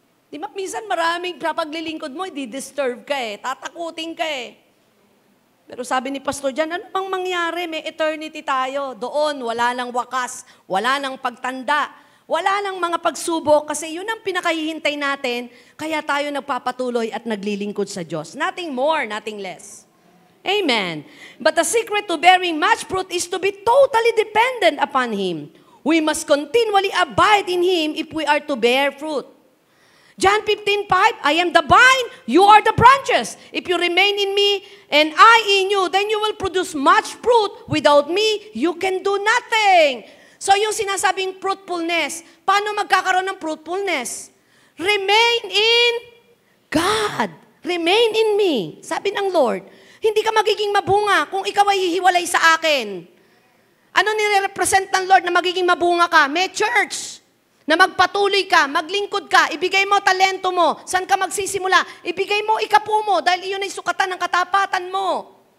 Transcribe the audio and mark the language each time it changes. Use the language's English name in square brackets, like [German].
[Filipino] Di ba, minsan maraming paglilingkod mo, di-disturb ka eh, tatakutin ka eh. Pero sabi ni Pastor Jan, ano bang mangyari? May eternity tayo. Doon, wala nang wakas, wala nang pagtanda, wala nang mga pagsubok, kasi yun ang pinakahihintay natin, kaya tayo nagpapatuloy at naglilingkod sa Diyos. [English] Nothing more, nothing less. Amen. But the secret to bearing much fruit is to be totally dependent upon Him. We must continually abide in Him if we are to bear fruit. John 15:5, I am the vine, you are the branches. If you remain in me and I in you, then you will produce much fruit. Without me, you can do nothing. [Filipino] So yung sinasabing fruitfulness, paano magkakaroon ng fruitfulness? [English] Remain in God. Remain in me. [Filipino] Sabi ng Lord, hindi ka magiging mabunga kung ikaw ay hihiwalay sa akin. Ano nire-represent ng Lord na magiging mabunga ka? May church na magpatuloy ka, maglingkod ka, ibigay mo talento mo. Saan ka magsisimula? Ibigay mo ikapu mo dahil iyon ay sukatan ng katapatan mo.